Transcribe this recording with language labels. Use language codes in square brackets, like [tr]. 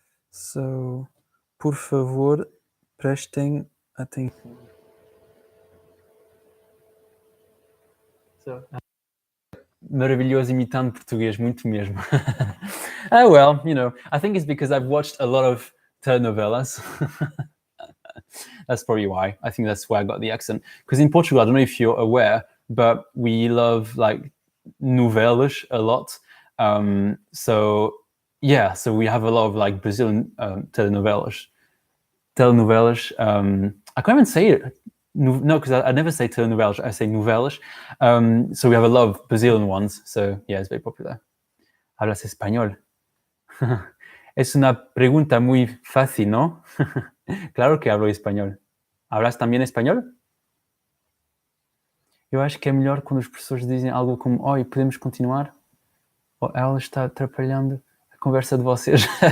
[pt] So, por favor, prestem atenção. So, maravilhoso imitando português, muito mesmo. [en] Oh, well, you know, I think it's because I've watched a lot of telenovelas. That's probably why. I think that's why I got the accent. Because in Portugal, I don't know if you're aware, but we love like novelas a lot. So yeah, so we have a lot of like Brazilian telenovelas. I can't even say it. No, because I never say telenovelas. I say novelas. So we have a lot of Brazilian ones. So yeah, it's very popular. [es] ¿Hablas español? Es una pregunta muy fácil, ¿no? Claro que hablo español. ¿Hablas también español? [pt] Eu acho que é melhor quando os professores dizem algo como: oi, podemos continuar? Ou ela está atrapalhando a conversa de vocês.